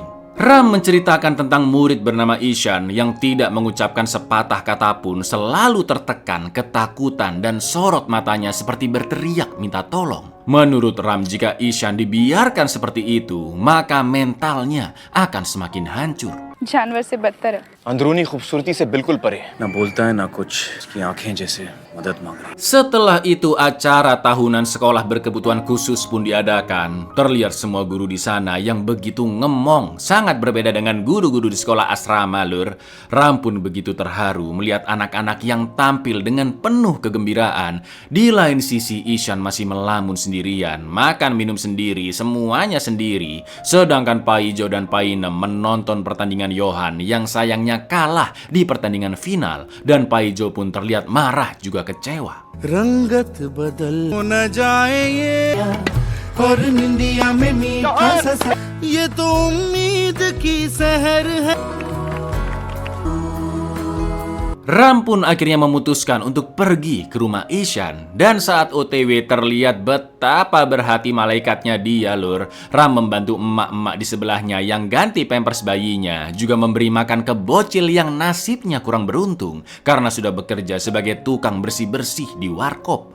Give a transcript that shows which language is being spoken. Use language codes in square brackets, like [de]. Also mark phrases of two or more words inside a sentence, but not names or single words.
[id] Ram menceritakan tentang murid bernama Ishan yang tidak mengucapkan sepatah kata pun, selalu tertekan, ketakutan dan sorot matanya seperti berteriak minta tolong. Menurut Ram, jika Ishan dibiarkan seperti itu, maka mentalnya akan semakin hancur. [hi] जानवर से बदतर है अंदरूनी खूबसूरती से बिल्कुल परे। ना बोलता है ना कुछ, उसकी आंखें जैसे मदद मांग रही। [id] Setelah itu acara tahunan sekolah berkebutuhan khusus pun diadakan. Terlihat semua guru di sana yang begitu ngemong, sangat berbeda dengan guru-guru di sekolah asrama, lur. Ram pun begitu terharu melihat anak-anak yang tampil dengan penuh kegembiraan. Di lain sisi Ishan masih melamun sendirian, makan minum sendiri, semuanya sendiri. Sedangkan Paijo dan Painem menonton pertandingan Johan yang sayangnya kalah di pertandingan final, dan Paijo pun terlihat marah juga kecewa. [hi] रंगत बदल न जाए ये और निंदिया में मीठा सा ये तो उम्मीद की सहर है। [id] Ram pun akhirnya memutuskan untuk pergi ke rumah Ishan. Dan saat OTW terlihat betapa berhati malaikatnya dia, lur. Ram membantu emak-emak di sebelahnya yang ganti pampers bayinya, juga memberi makan ke bocil yang nasibnya kurang beruntung karena sudah bekerja sebagai tukang bersih-bersih di warkop.